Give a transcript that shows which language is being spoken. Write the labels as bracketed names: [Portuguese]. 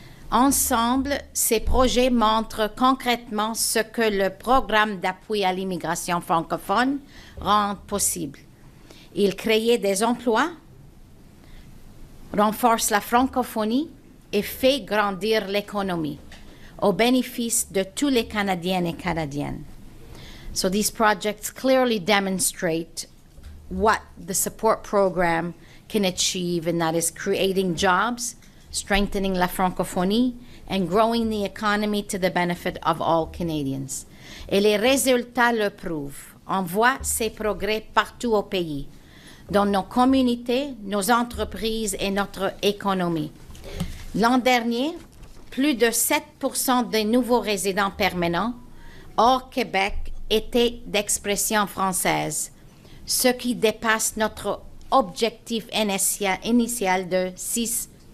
[French] Ensemble, ces projets montrent concrètement ce que le programme d'appui à l'immigration francophone rend possible. Il crée des emplois, renforce la francophonie et fait grandir l'économie au bénéfice de tous les Canadiens et Canadiennes. [English] So these projects clearly demonstrate what the support program can achieve, and that is creating jobs, strengthening la francophonie, and growing the economy to the benefit of all Canadians. [French] Et les résultats le prouvent. On voit ces progrès partout au pays, dans nos communautés, nos entreprises et notre économie. L'an dernier, plus de 7% des nouveaux résidents permanents hors Québec étaient d'expression française, ce qui dépasse notre objectif initial de 6%.